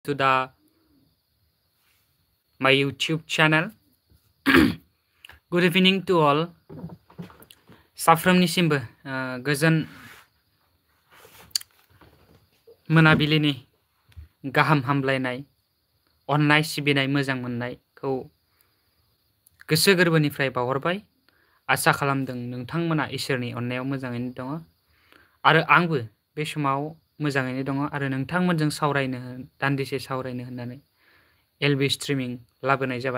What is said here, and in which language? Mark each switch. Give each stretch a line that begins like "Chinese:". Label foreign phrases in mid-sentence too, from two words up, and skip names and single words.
English: to my YouTube channel. Good evening to all.
Bodo: साफ्रोमनिसिमबो गोजोन मोनाबिलिनि गाहाम हामलायनाय अननाय सिबिनाय मोजां मोननायखौ गोसो गोरबोनिफ्राय बावहरबाय। आसा खालामदों नोंथांमोना इसोरनि अननायाव मोजाङैनो दङ आरो आंबो बे समाव मोजाङैनो दङ आरो नोंथांमोनजों दान्दिसे सावरायनो होननानै एलबि स्ट्रिमिं लाबोनाय जाबाय।